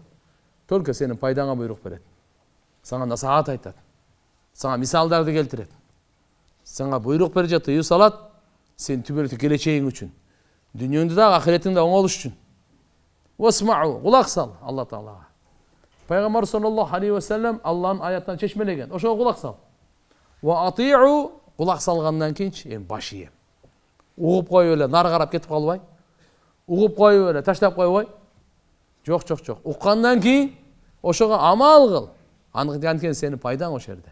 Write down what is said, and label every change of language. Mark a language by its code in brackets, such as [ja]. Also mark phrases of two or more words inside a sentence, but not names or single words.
[ky] Только сенин пайдаңа буйрук берет. Сага насаат айтат. Сага мисалдарды келтирет. Сага буйрук берип жатат, тыюу салат, сен түбөлүктүү келечегиң үчүн. Дүйнөңдү да, ахиретиңди да оңолуш үчүн. Васмау, кулак сал Алла таалага. Пайгамбар [ar] صلى الله عليه وسلم [ky] Алланын аятынан чечмелеген. Ошого кулак сал. [ar] وأطيعوا, [ky] кулак салгандан кийинчи эми баш ийем. Угуп коюп эле нары карап кетип калбай. Угуп коюп эле таштап койбой. Жок. Уккандан кийин ошого амал кыл. Анткени сенин пайдаң ошол жерде.